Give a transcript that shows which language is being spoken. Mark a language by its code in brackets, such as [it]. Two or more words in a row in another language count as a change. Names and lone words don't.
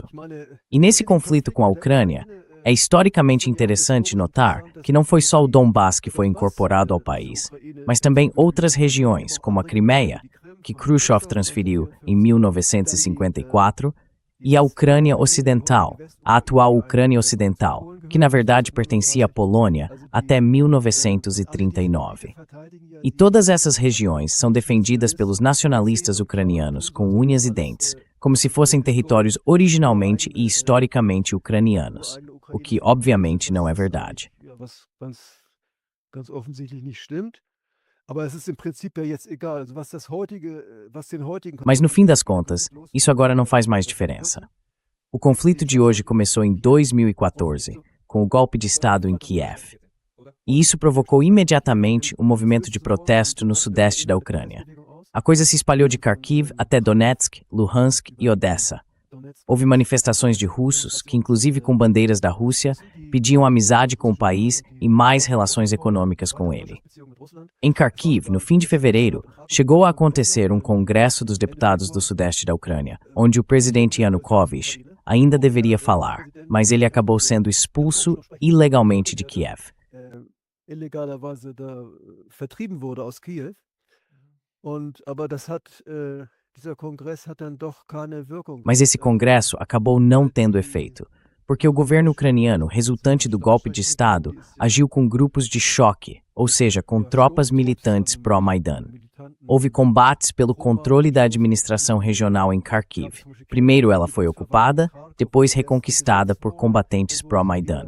[pt] E nesse conflito com a Ucrânia, é historicamente interessante notar que não foi só o Donbass que foi incorporado ao país, mas também outras regiões, como a Crimeia, que Khrushchev transferiu em 1954, e a Ucrânia Ocidental, a atual Ucrânia Ocidental, que na verdade pertencia à Polônia até 1939. E todas essas regiões são defendidas pelos nacionalistas ucranianos com unhas e dentes, como se fossem territórios originalmente e historicamente ucranianos, o que obviamente não é verdade. [de] Ganz offensichtlich nicht stimmt. Aber es ist im Prinzip ja jetzt egal, also was den heutigen [pt] Mas no fim das contas, isso agora não faz mais diferença. O conflito de hoje começou em 2014, com o golpe de Estado em Kiev. E isso provocou imediatamente um movimento de protesto no sudeste da Ucrânia. A coisa se espalhou de Kharkiv até Donetsk, Luhansk e Odessa. Houve manifestações de russos, que inclusive com bandeiras da Rússia, pediam amizade com o país e mais relações econômicas com ele. Em Kharkiv, no fim de fevereiro, chegou a acontecer um congresso dos deputados do sudeste da Ucrânia, onde o presidente Yanukovych ainda deveria falar, mas ele acabou sendo expulso ilegalmente de Kiev. [de] illegalerweise da vertrieben wurde aus Kiew. Aber dieser Kongress hat dann doch keine Wirkung. [pt] Mas esse congresso acabou não tendo efeito, porque o governo ucraniano, resultante do golpe de Estado, agiu com grupos de choque, ou seja, com tropas militantes pró-Maidan. Houve combates pelo controle da administração regional em Kharkiv. Primeiro ela foi ocupada, depois reconquistada por combatentes pró-Maidan.